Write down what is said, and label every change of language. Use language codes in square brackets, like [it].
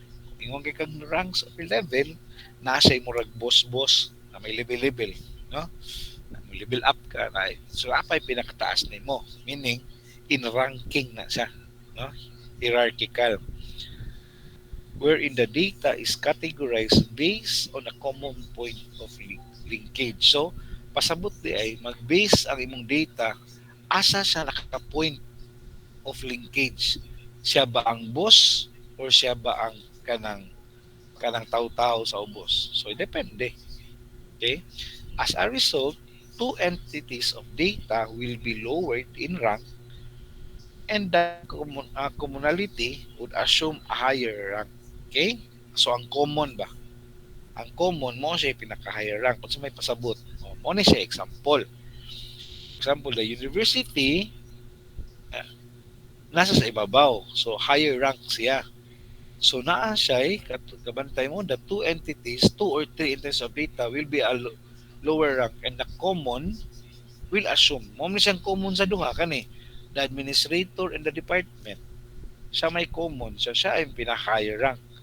[ceb] Kung ingon kay kag ranks or level, nasa imong boss-boss na may level-level, no? Level up ka na. So apay pinakataas nimo, meaning in ranking na siya, no? [en] Hierarchical, wherein the data is categorized based on a common point of linkage. [ceb] So pasabot di ay mag-base ang imong data asa siya naka-point of linkage. Siya ba ang boss or siya ba ang kanang taw-taw sa ubos? So depende. Okay? [en] As a result, two entities of data will be lowered in rank, and the commonality would assume a higher rank. [ceb] Okay? So, ang common ba? Ang common mo siya pinaka-higher rank. Kung sa may pasabot, mo na siya example. [en] Example, the university, uh, nasa sa ibabaw. So, higher rank siya. So, [ceb] naa siya, kabantay mo, [en] the two entities, two or three entities of data will be a lower rank, and the common will assume [ceb] mo man siyang common sa duha kani, [en] the administrator and the department, [ceb] siya may common, [en] so siya ay pinaka-higher rank.